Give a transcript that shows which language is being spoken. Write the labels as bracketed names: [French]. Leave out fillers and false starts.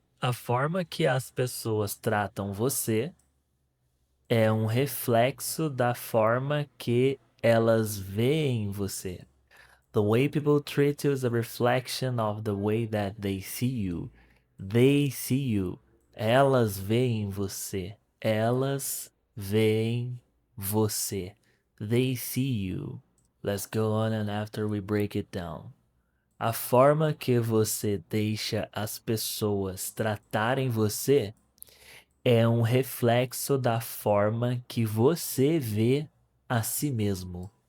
[Portuguese] A forma que as pessoas tratam você é um reflexo da forma que elas veem você. [English] The way people treat you is a reflection of the way that they see you. They see you. [Portuguese] Elas veem você. Elas veem você. [English] They see you. Let's go on and after we break it down. [Portuguese] A forma que você deixa as pessoas tratarem você é um reflexo da forma que você vê a si mesmo.